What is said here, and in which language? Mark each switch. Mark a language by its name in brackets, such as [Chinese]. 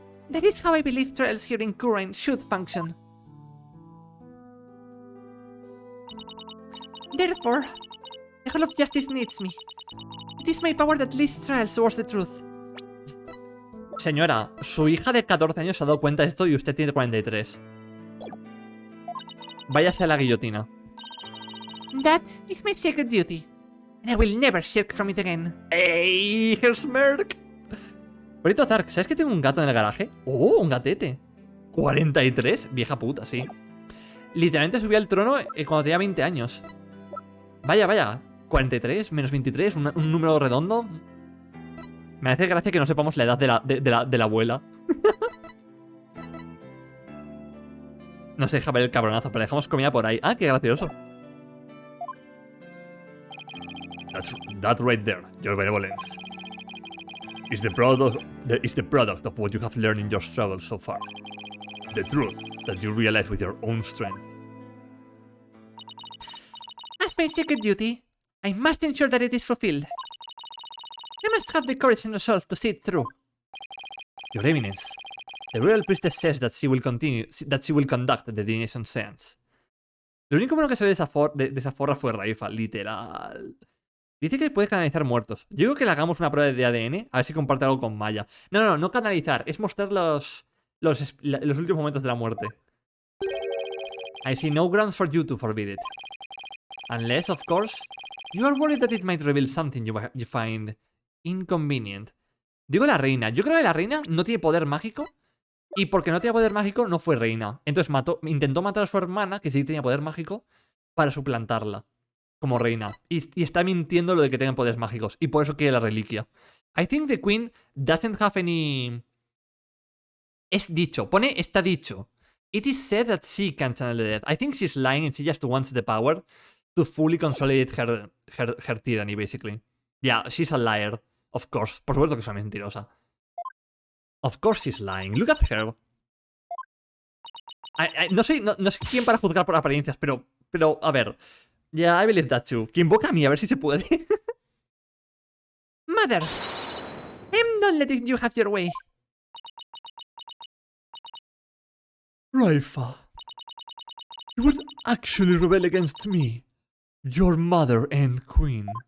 [English] That is how I believe trials here in Kurain should function. Therefore, the Hall of Justice needs me. It is my power that leads trials towards the truth. [Spanish] Señora, su hija de 14 años se ha dado cuenta de esto y usted tiene 43. Váyase a la guillotina. [English] That is my sacred duty, and I will never shirk from it again. [Spanish] ¡Ey, Hersmerk! Bonito Zark, ¿sabes que tengo un gato en el garaje? ¡Oh, un gatete! 43, vieja puta, sí. Literalmente subí al trono cuando tenía 20 años. Vaya, vaya. 43 menos 23, un número redondo. Me hace gracia que no sepamos la edad de la abuela. No se deja ver el cabronazo, pero dejamos comida por ahí. Ah, qué gracioso. [English] That right there, your benevolence, is the product of what you have learned in your travels so far. The truth that you realize with your own strength. As my sacred duty, I must ensure that it is fulfilled. I must have the courage and resolve to see it through. Your Eminence, the Royal Priestess says that she will conduct the divination seance. [Spanish] Lo único bueno que salió de esa forra fue Raifa, literal. Dice que puede canalizar muertos. Yo digo que le hagamos una prueba de ADN, a ver si comparte algo con Maya. No canalizar, es mostrar los últimos momentos de la muerte. [English] I see no grounds for you to forbid it. Unless, of course, you are worried that it might reveal something you find inconvenient. [Spanish] Digo la reina. Yo creo que la reina no tiene poder mágico. Y porque no tenía poder mágico, no fue reina. Entonces intentó matar a su hermana, que sí tenía poder mágico, para suplantarla como reina. Y está mintiendo lo de que tengan poderes mágicos. Y por eso quiere la reliquia. [English] I think the queen doesn't have any... [Spanish] Es dicho. Está dicho. [English] It is said that she can channel the death. I think she's lying and she just wants the power to fully consolidate her tyranny, basically. Yeah, she's a liar. Of course. [Spanish] Por supuesto que es una mentirosa. [English] Of course she's lying. Look at her. [Spanish] No sé quién para juzgar por apariencias, pero a ver. [English] Yeah, I believe that too. [Spanish] Que invoca a mí, a ver si se puede. [English] Mother, I'm not letting you have your way. Raifa, you would actually rebel against me, your mother and queen.